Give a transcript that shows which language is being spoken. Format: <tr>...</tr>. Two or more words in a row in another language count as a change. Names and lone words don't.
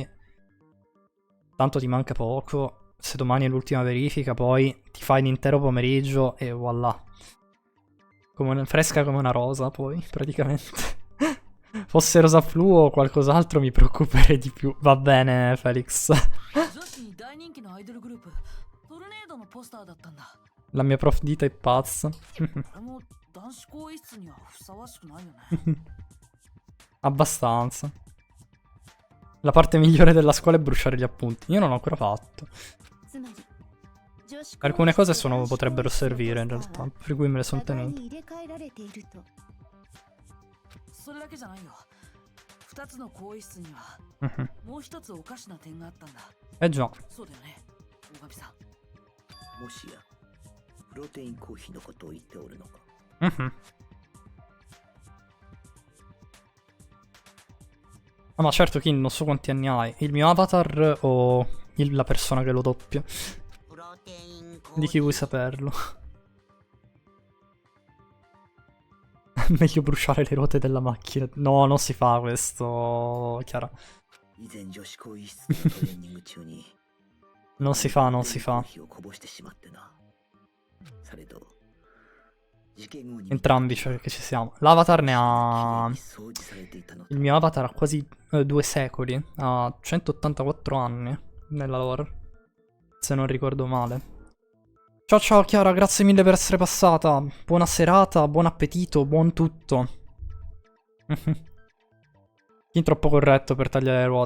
<it>Tanto ti manca poco. Se domani è l'ultima verifica, poi ti fai l'intero pomeriggio e voilà. Fresca come una rosa, poi, praticamente. Fosse rosa fluo o qualcos'altro mi preoccuperei di più. Va bene, Felix.</it> <ja>女子に大人気のアイドルグループトルネードのポスターだったんだ。</ja> <it>La mia prof Dita è pazza.</it> <ja>これも男子更衣室にはふさわしくないよね。</ja> <it>Abbastanza. La parte migliore della scuola è bruciare gli appunti. Io non l'ho ancora fatto.</it> <ja>つまり女子</ja> <it>Alcune cose potrebbero servire in realtà, per cui me le sono</it> <ja>互い</ja> <it>tenute.</it> <ja>に入れ替えられていると。それだけじゃないよ。2つの更衣室には Mhm. もう一つおかしな点があったんだ。</ja> <it>Eh già.</it> <ja>そうだよね、大神さん。もしやプロテインコーヒーのことを言っておるのか。 Mhm.</ja> <it>Ah, ma certo, Kin, non so quanti anni hai. Il mio avatar o la persona che lo doppia?</it> <ja>プロテインコー</ja> <it>Di</it> <ja>ヒ</ja> <it>chi vuoi saperlo? Meglio bruciare le ruote della macchina. No, non si fa questo, Chiara.</it> <ja>以前女子更衣室のトレーニング中に</ja> <it>Non si fa, non si</it> <ja>コー</ja> <it>fa.</it> <ja>ヒーをこぼしてしまってな。されど事件後に</ja> <it>Entrambi, cioè che ci siamo. L'avatar ne ha...</it> <ja>掃除されていたのだ。</ja> <it>Il mio avatar ha quasi 2 secoli. Ha 184 anni nella lore. Se non ricordo male. Ciao ciao Chiara, grazie mille per essere passata. Buona serata, buon appetito, buon tutto. Chi troppo corretto per tagliare le ruote?</it>